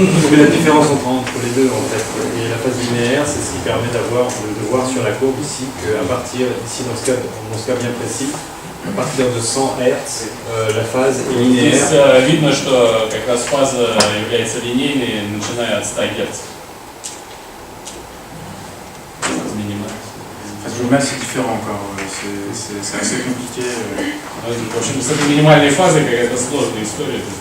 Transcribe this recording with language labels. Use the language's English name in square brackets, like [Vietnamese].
[French] Mais la différence entre les deux, en fait, et la phase linéaire, c'est ce qui permet de voir sur la courbe ici qu'à partir, ici dans ce cas bien précis, à partir de 100 Hz, la phase est linéaire. [Russian] Здесь видно, что как раз фаза является линейной, начиная от 100 Гц. [French] Phase minimale, c'est différent encore, c'est assez compliqué. [Russian] В общем, с этой минимальной фазой какая-то сложная история.